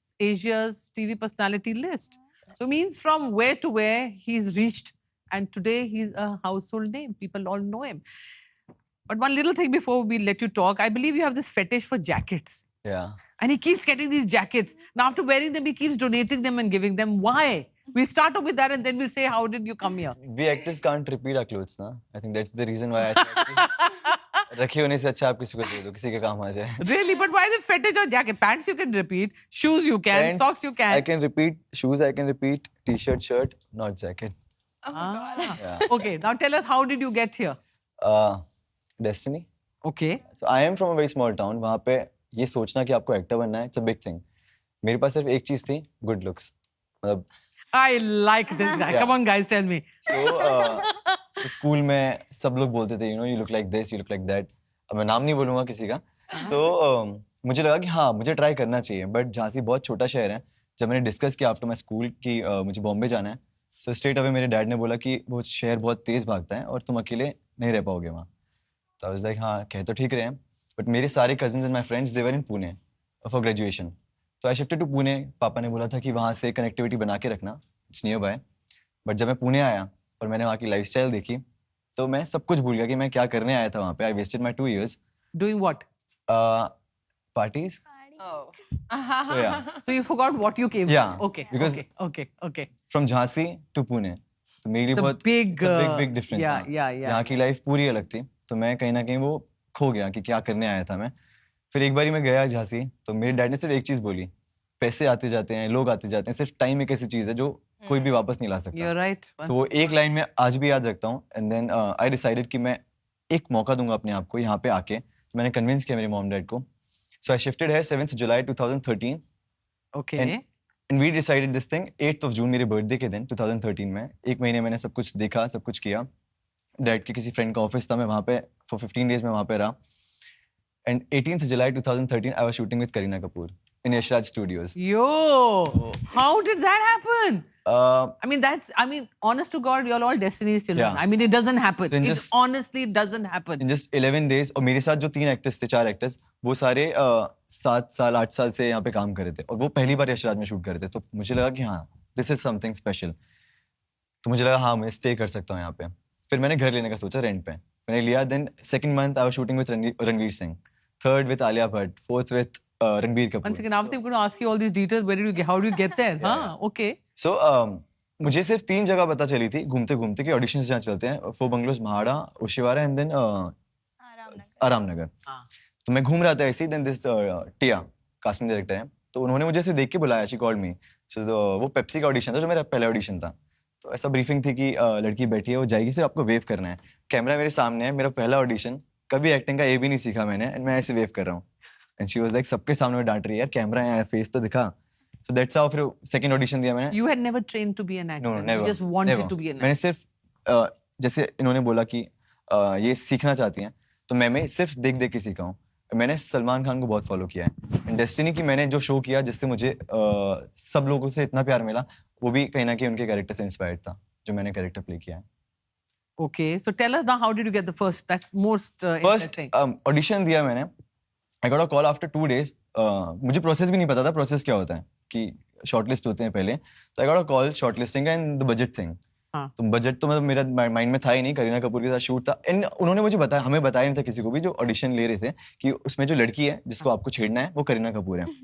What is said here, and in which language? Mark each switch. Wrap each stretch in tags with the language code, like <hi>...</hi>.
<en>Asia's TV personality list. So means from where to where he's reached, and today he's a household name. People all know him. But one little thing before we let you talk, I believe you have this fetish for jackets. Yeah. And he keeps getting these jackets. Now, after wearing them, he keeps donating them and giving them. Why? We'll start off with that and then we'll say, how did you come here? We actors can't repeat our clothes, na? I think that's the reason why I thought</en> <hi>कि रखे होने से अच्छा आप किसी को दे दो, किसी के काम आ जाए.</hi> <en>Really? But why the fetish of jacket? Pants you can repeat, shoes you can, Pants, socks you can. I can repeat shoes. I can repeat t-shirt, shirt, not jacket. Oh my God. Ah. Yeah. Okay, now tell us, how did you get here? Destiny. Okay. So I am from a very small town.</en> <hi>वहाँ पे ये सोचना कि आपको actor बनना है,</hi> <en>it's a big thing.</en> <hi>मेरे पास सिर्फ एक चीज थी,</hi> <en>good looks.</en> <hi>मतलब</hi> <en>I like this guy. Yeah. Come on, guys, tell me. So</en> <hi>school में सब लोग बोलते थे,</hi> <en>you know, you look like this, you look like that.</en> <hi>अब मैं नाम नहीं बोलूँगा किसी का. तो मुझे लगा कि हाँ, मुझे ट्राई करना चाहिए. बट झांसी बहुत छोटा शहर है. जब मैंने डिस्कस किया</hi> <en>after my school</en> <hi>कि मुझे बॉम्बे जाना है,</hi> <en>so straight away</en> <hi>मेरे डैड ने बोला कि वो शहर बहुत तेज भागता है और तुम अकेले नहीं रह पाओगे वहाँ. तो</hi> <en>I was like</en> <hi>हाँ, कह तो ठीक रहे हैं. बट मेरे सारे cousins</hi> <en>And my friends they were in Pune for graduation.</en> <hi>तो</hi> <en>I shifted to Pune.</en> <hi>पापा ने बोला था कि वहाँ से कनेक्टिविटी बना के रखना,</hi> <en>It's nearby.</en> <hi>बट जब मैं पुणे आया और मैंने वहाँ की लाइफस्टाइल देखी, तो मैं सब कुछ भूल गया कि मैं क्या करने आया था वहाँ पे.</hi> <en>I wasted my 2 years. Doing what? Parties. Oh. So yeah, So you forgot what you came Yeah, from. Okay, because- okay. from Jhansi to Pune.</en> <hi>तो मेरे लिए</hi> <en>It's a</en> <hi>बहुत</hi> <en>big, big difference. yeah,</en> <hi>हाँ.</hi> <en>yeah.</en> <hi>यहाँ की लाइफ पूरी अलग थी. तो मैं कहीं ना कहीं वो खो गया कि क्या करने आया था मैं. फिर एक बारी मैं गया झांसी, तो मेरे डैड ने सिर्फ एक चीज बोली, पैसे आते जाते हैं, लोग आते जाते हैं, सिर्फ टाइम एक ऐसी चीज है जो कोई भी वापस नहीं ला सकता.</hi> <en>You're right.</en> <hi>तो वो एक लाइन में आज भी याद रखता हूँ.</hi> <en>and then I decided</en> <hi>कि मैं एक मौका दूंगा अपने आप को यहाँ पे आके. तो मैंने कन्विंस किया मेरे मॉम डैड को.</hi> <en>So I shifted है 7th July 2013. Okay. And we decided this thing 8th June</en> <hi>मेरे बर्थडे के दिन</hi> <en>2013 में.</en> <hi>एक महीने मैंने सब कुछ देखा, सब कुछ किया. डैड के किसी फ्रेंड का ऑफिस था, मैं वहाँ पे फॉर 15 days में वहाँ पे रहा.</hi> <en>And 18th July 2013 I was shooting with Kareena Kapoor in Yash Raj studios. Yo, how did that happen? I mean, honest to God, you're all Destiny's children. Yeah. I mean, it doesn't happen. Then It just- honestly doesn't happen. In just 11 days.</en> <hi>और मेरे साथ जो 3 actors थे, 4 actors, वो सारे 7 साल 8 साल से यहाँ पे काम कर रहे थे और वो पहली बार यशराज में शूट कर रहे थे. तो मुझे लगा कि हाँ,</hi> <en>This is something special.</en> <hi>तो मुझे लगा हाँ, मैं स्टे कर सकता हूँ यहाँ पे. फिर मैंने घर लेने का सोचा रेंट पे. मैंने लिया.</hi> <en>Then 2nd month I was shooting with Ranveer Singh, 3rd with Alia Bhatt, 4th with Ranbir Kapoor. One second, I'm going to ask you all these details. How did you get there? Yeah. Okay.</en> <hi>So मुझे सिर्फ 3 जगह पता चली थी घूमते घूमते कि auditions जहाँ चलते हैं, 4 bungalows, MHADA, Oshiwara and then आराम नगर. हाँ. तो मैं घूम रहा था ऐसे ही. Then this Tiya casting director है, तो उन्होंने मुझे ऐसे देख के बुलाया.</hi> <en>She called me.</en> <hi>सो वो पेप्सी का ऑडिशन था जो मेरा पहला ऑडिशन था. तो ऐसा ब्रीफिंग थी कि लड़की बैठी है, वो जाएगी, सिर्फ आपको वेव करना है. कैमरा मेरे सामने है, मेरा पहला ऑडिशन. कभी एक्टिंग का ए भी नहीं सीखा मैंने, एंड मैं ऐसे वेव कर रहा हूँ.</hi> <en>and she was like</en> <hi>सबके सामने में डांट रही है, यार कैमरा है, फेस तो दिखा.</hi> <en>So that's how.</en> <hi>फिर सेकंड ऑडिशन दिया मैंने.</hi> <en>You had never trained to be an actor. No, never. You just wanted never. to be an actor.</en> <hi>मैंने सिर्फ जैसे इन्होंने बोला कि ये सीखना चाहती हैं, तो मैं सिर्फ देख देख के सीखा हूँ. मैंने सलमान खान को बहुत फॉलो किया है. डेस्टिनी की मैंने जो शो किया जिससे मुझे सब लोगों से इतना प्यार मिला, वो भी कहीं ना कहीं उनके कैरेक्टर से इंस्पायर्ड था जो मैंने कैरेक्टर प्ले किया है.</hi> <en>Okay, so tell us now, how did you get the first? That's most first interesting.</en> <hi>Audition दिया मैंने.</hi> <en>I got a call after 2 days.</en> <hi>मुझे प्रोसेस भी नहीं पता था प्रोसेस क्या होता है, कि शॉर्टलिस्ट होते हैं पहले.</hi> <en>तो I got a call shortlisting and the budget thing.</en> <hi>हाँ. तो बजट तो मतलब मेरा माइंड में था ही नहीं. करीना कपूर के साथ शूट था. एंड उन्होंने मुझे बताया, हमें बताया नहीं था किसी को भी जो ऑडिशन ले रहे थे, कि उसमें जो लड़की है जिसको आपको छेड़ना है वो करीना कपूर है.</hi>